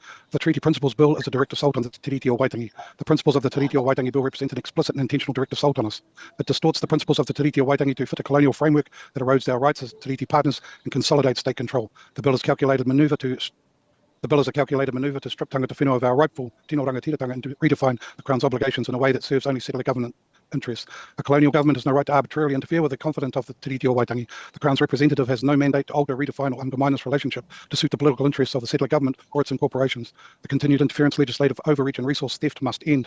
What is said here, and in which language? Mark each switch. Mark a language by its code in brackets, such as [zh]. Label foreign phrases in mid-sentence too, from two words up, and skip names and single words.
[en] The Treaty Principles Bill is a direct assault on the Te Tiriti o Waitangi. The principles of the Te Tiriti o Waitangi Bill represent an explicit and intentional direct assault on us. It distorts the principles of the Te Tiriti o Waitangi to fit a colonial framework that erodes our rights as Te Tiriti partners and consolidates state control. The bill is a calculated manoeuvre to strip [mi] tangata whenua [en] of our rightful [mi] tino rangatiratanga [en] and to redefine the Crown's obligations in a way that serves only settler government interests. A colonial government has no right to arbitrarily interfere with the confident of the Te Tiriti o Waitangi. The Crown's representative has no mandate to alter, redefine or undermine this relationship to suit the political interests of the settler government or its incorporations. The continued interference, legislative overreach and resource theft must end.